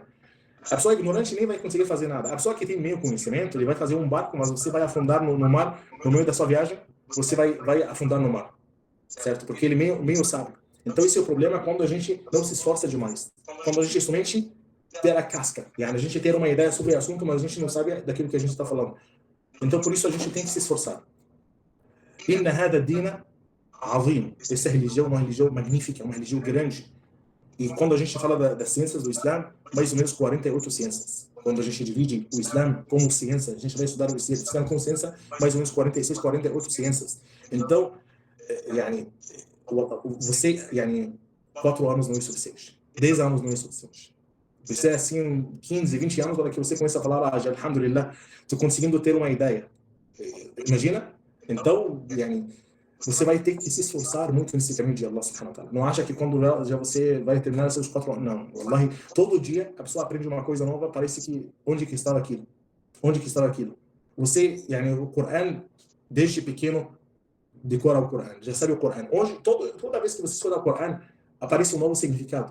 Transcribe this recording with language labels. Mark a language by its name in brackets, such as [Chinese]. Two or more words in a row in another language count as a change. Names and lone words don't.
[Portuguese] A pessoa ignorante nem vai conseguir fazer nada. A pessoa que tem meio conhecimento, ele vai fazer um barco, mas você vai afundar no mar, no meio da sua viagem, você vai afundar no mar, certo? Porque ele meio sabe. Então esse é o problema quando a gente não se esforça demais. Quando a gente somente ter a casca. A gente ter uma ideia sobre o assunto, mas a gente não sabe daquilo que a gente está falando. Então por isso a gente tem que se esforçar. [Arabic] إن هذا الدين عظيم. [Portuguese] Essa religião é uma religião magnífica, uma religião grande. E quando a gente fala das ciências do Islã, mais ou menos 48 ciências. Quando a gente divide o Islã como ciência, a gente vai estudar o Islã como ciência, mais ou menos 46, 48 ciências. Então, você, 4 anos não é suficiente. 10 anos não é suficiente. Você é assim, 15, 20 anos, para que você comece a falar, alhamdulillah, estou conseguindo ter uma ideia. Imagina? Então, você vai ter que se esforçar muito nesse caminho de [Arabic] الله سبحانه وتعالى. [Portuguese] Não acha que quando já você vai terminar seus 4 anos. Não. Wallahi, todo dia a pessoa aprende uma coisa nova, parece que onde que estava aquilo? Onde que estava aquilo? Você, o Coran, desde pequeno, decora o Coran, já sabe o Coran. Hoje, toda vez que você estuda o Coran, aparece um novo significado.